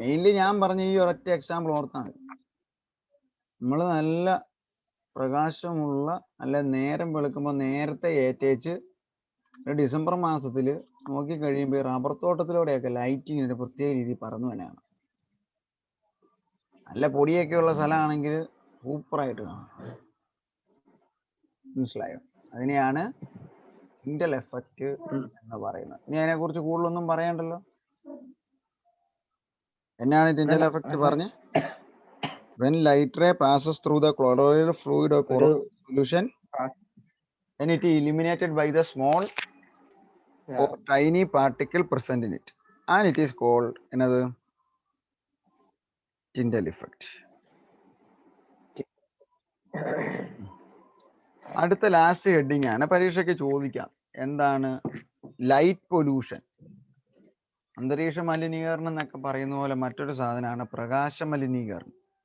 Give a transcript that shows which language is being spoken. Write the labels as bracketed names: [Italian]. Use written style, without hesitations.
[Malayalam] Mainly ഞാൻ പറഞ്ഞ ഈ ഒരൊറ്റ എക്സാമ്പിൾ ഓർത്താൽ മതി. നമ്മൾ നല്ല പ്രകാശമുള്ള അല്ല നേരം വെളുക്കുമ്പോൾ നേരത്തെ ഏറ്റേച്ച് ഡിസംബർ മാസത്തിൽ നോക്കി കഴിയുമ്പോൾ റബ്ബർ തോട്ടത്തിലൂടെയൊക്കെ ലൈറ്റിങ് ഒരു പ്രത്യേക രീതിയിൽ പറന്നു തന്നെയാണ്. നല്ല പൊടിയൊക്കെ ഉള്ള സ്ഥലമാണെങ്കിൽ സൂപ്പറായിട്ട് കാണാം. മനസ്സിലായോ? അതിനെയാണ് ടിൻഡൽ എഫക്റ്റ് എന്ന് പറയുന്നത്. ഇനി അതിനെ കുറിച്ച് കൂടുതലൊന്നും പറയണ്ടല്ലോ. എന്നാണ് ടിൻഡൽ എഫക്റ്റ് പറഞ്ഞ്? [English] When light ray passes through the colloidal fluid or solution, then it is illuminated by the small or tiny particle present in it, and it is called another Tyndall effect. [Malayalam] അടുത്ത last heading ആണ്, പരീക്ഷയ്ക്ക് ചോദിക്കാം. എന്താണ് light pollution? അന്തരീക്ഷ മലിനീകരണം എന്നൊക്കെ പറയുന്ന പോലെ മറ്റൊരു സാധനമാണ് പ്രകാശ മലിനീകരണം.